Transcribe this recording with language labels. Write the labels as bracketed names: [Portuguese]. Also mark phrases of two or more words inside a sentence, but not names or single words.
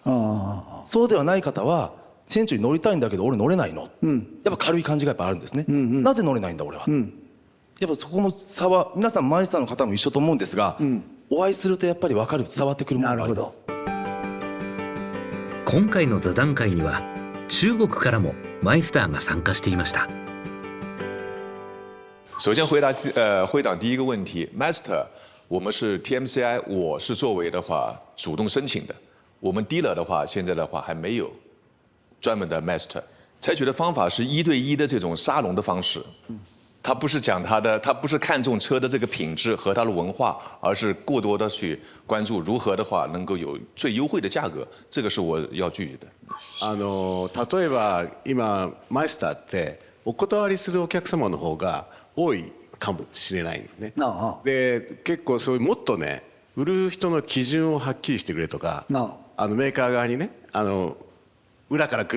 [Japanese] そうではない方はセンチュリー乗りたいんだけど俺乗れないの、やっぱ軽い感じがやっぱあるんですね。なぜ乗れないんだ俺は、やっぱそこの差は皆さんマイスターの方も一緒と思うんですが、お会いするとやっぱり分かる、伝わってくるものがある。なるほど。今回の座談会には中国からもマイスターが参加していました。 [Chinese] 首先回答会长第一个问题 ，Master， 我们是 TMCI， 我是作为的话主动申请的，我们 dealer 的话现在的话还没有专门的 Master， 采取的方法是1对1的这种沙龙的方式，他不是讲他不是看重车的这个品质和它的文化，而是过多的去关注如何的话能够有最优惠的价格，这个是我要注意的。 [Japanese] 例えば今マイスターってお断りするお客様の方が多いかもしれないんですね。で結構そういうもっとね売る人の基準をはっきりしてくれとか、メーカー側にね裏から来